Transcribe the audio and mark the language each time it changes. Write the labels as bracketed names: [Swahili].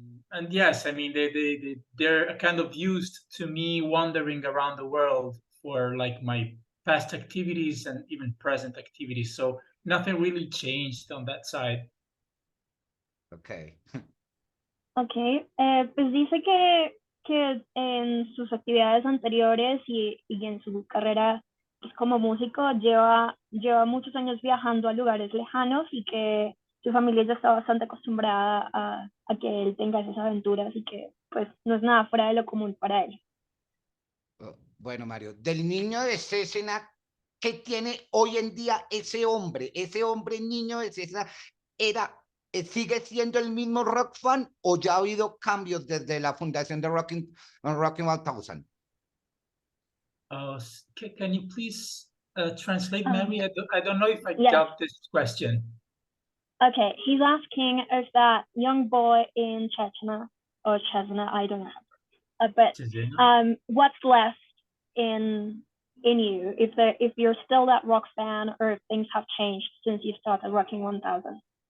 [English] And yes, I mean they're kind of used to me wandering around the world for like my past activities and even present activities. So nothing really changed on that side. Ok. [Spanish] Ok, pues dice que en sus actividades anteriores y en su carrera pues, como músico lleva muchos años viajando a lugares lejanos y que su familia ya está bastante acostumbrada a que él tenga esas aventuras y que pues no es nada fuera de lo común para él. Bueno, Mario, del niño de Césena, ¿qué tiene hoy en día ese hombre? Ese hombre niño de Césena ¿sigue siendo el mismo rock fan o ya ha habido cambios desde la fundación de Rocking 1000? [English] Can you please translate, Um, Mary? I don't know if I yes. got this question. Okay, he's asking if that young boy in Chechnya or Chesna, I don't know, but what's left in you if you're still that rock fan or if things have changed since you started Rocking 1000?